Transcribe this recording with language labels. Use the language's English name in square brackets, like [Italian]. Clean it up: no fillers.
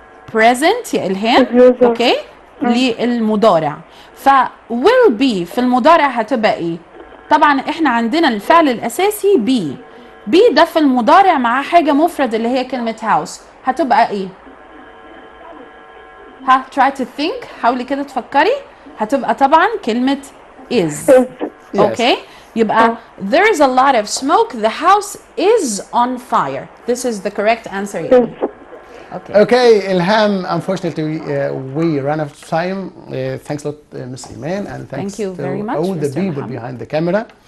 [Arabic] present يا الهام. اوكي. للمضارع. ف [English] will be [Arabic] في المضارع هتبقى ايه؟ طبعا احنا عندنا الفعل الاساسي be. be ده في المضارع معاه حاجة مفرد اللي هي كلمة house. هتبقى ايه؟ [English] try to think. [Arabic] حاولي كده تفكري. هتبقى طبعا كلمة is. [English] Okay. يبقى there is a lot of smoke. The house is on fire. This is the correct answer. Okay, Ilham, unfortunately, we ran out of time. Thanks a lot, Ms. Iman, and thanks you to very much, all the Mr. people Muhammad. behind the camera.